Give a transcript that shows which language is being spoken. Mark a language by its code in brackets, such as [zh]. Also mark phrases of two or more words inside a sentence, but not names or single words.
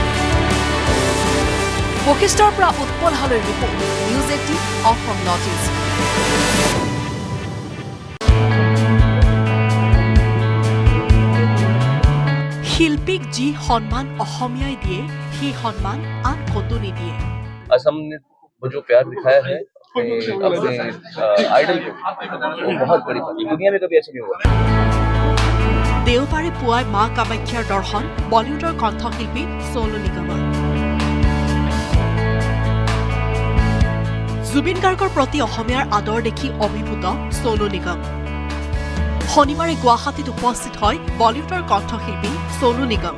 [as] বশিষ্ঠৰ পৰা উৎপল হালৈৰ ৰিপৰ্ট, নিউজ 18 অসম নৰ্থ ইষ্ট। শিল্পীক যি সন্মান অসমীয়াই দিয়ে সেই সন্মান আন ক'তো নিদিয়ে। [hi] असम ने वो जो प्यार दिखाया है अपने आइडल को, वो बहुत बड़ी बात है, दुनिया में कभी ऐसा नहीं हुआ। [as] দেওবাৰে পুৱাই মা কামাখ্যাৰ দৰ্শন বলিউডৰ কণ্ঠশিল্পী সোনু নিগমৰ। জুবিন গাৰ্গৰ প্ৰতি অসমীয়াৰ আদৰ দেখি অভিভূত সোনু নিগম। শনিবাৰে গুৱাহাটীত উপস্থিত হয় বলিউডৰ কণ্ঠশিল্পী সোনু নিগম।